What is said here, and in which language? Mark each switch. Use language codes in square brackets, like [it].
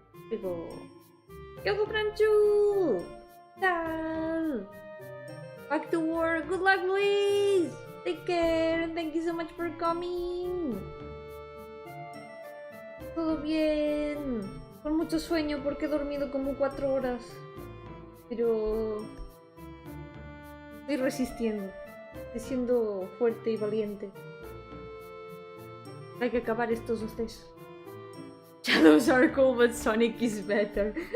[en] We go. Yo-hooo Pranchu! Tal! Back to work. Good luck, please. Take care and thank you so much for coming. [es] Todo bien. Con mucho sueño porque he dormido como 4 horas. Pero estoy resistiendo. Estoy siendo fuerte y valiente. Hay que acabar estos dos test. [en] Shadows are cool, but Sonic is better.